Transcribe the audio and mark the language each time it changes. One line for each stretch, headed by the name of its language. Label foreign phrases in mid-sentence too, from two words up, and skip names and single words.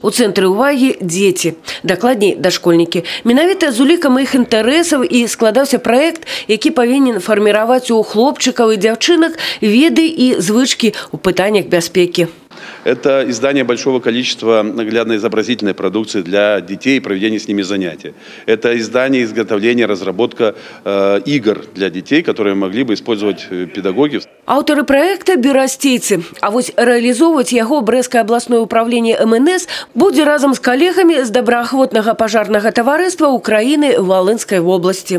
Belarusian: У цэнтры ўвагі дзеці, дакладней дашкольнікі. Менавіта з улікам іх інтарэсаў і складаўся праект, які павінен фарміраваць у хлопчыкаў і дзяўчынак веды і звычкі ў пытаннях бяспекі.
Russian: Это издание большого количества наглядной изобразительной продукции для детей и проведение с ними занятий. Это издание, изготовление, разработка игр для детей, которые могли бы использовать педагоги. Авторы проекта берасцейцы.
Belarusian: А вось
Russian: реализовывать его Брестское областное управление МНС будет разом с коллегами с доброохотного пожарного товариства Украины в Волынской области.